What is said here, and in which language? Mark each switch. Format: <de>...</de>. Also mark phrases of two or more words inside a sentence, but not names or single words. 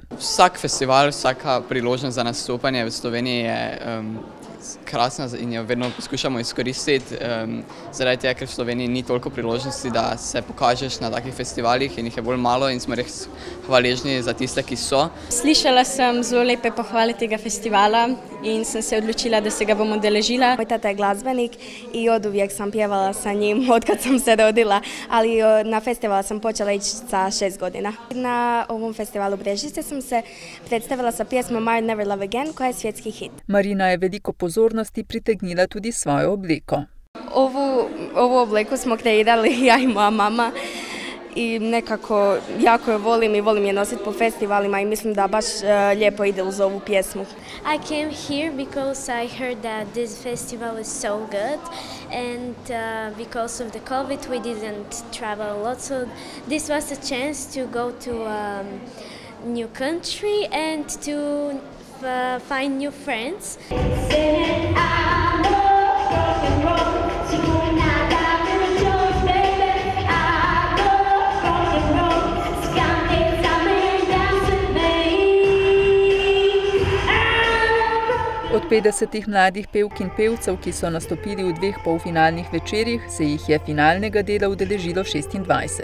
<sl>Vsak festival, vsaka priložnost za nastopanje v Sloveniji je krasna in jo vedno poskušamo izkoristiti, zaradi tega, ker v Sloveniji ni toliko priložnosti, da se pokažeš na takih festivalih in jih je bolj malo in smo res hvaležni za tiste, ki so. Slišala sem zelo lepe pohvale tega festivala in sem se odločila, da se ga bom udeležila.</sl> <hr>Moj tata je glazbenik i oduvijek sam pjevala sa njim od kad sam se rodila, ali na festival sam počela ići sa 6 godina. Na ovom festivalu Brežice sam se predstavila sa pjesmom I'll Never Love Again, koja je svjetski hit.</hr> <sl>Marina je veliko pozornosti pritegnila tudi svojo obleko.</sl> <hr>Ovu obleku smo kreirali ja i moja mama i nekako jako je volim i volim je nositi po festivalima i mislim da baš lijepo ide uz ovu pjesmu.</hr> <en>I came here because I heard that this festival is so good and because of the COVID we didn't travel a lot, so this was a chance to go to a new country and to find new friends.</en> <sl>Od 50 mladih pevk in pevcev, ki so nastopili v 2 polfinalnih večerjih, se jih je finalnega dela udeležilo 26.</sl>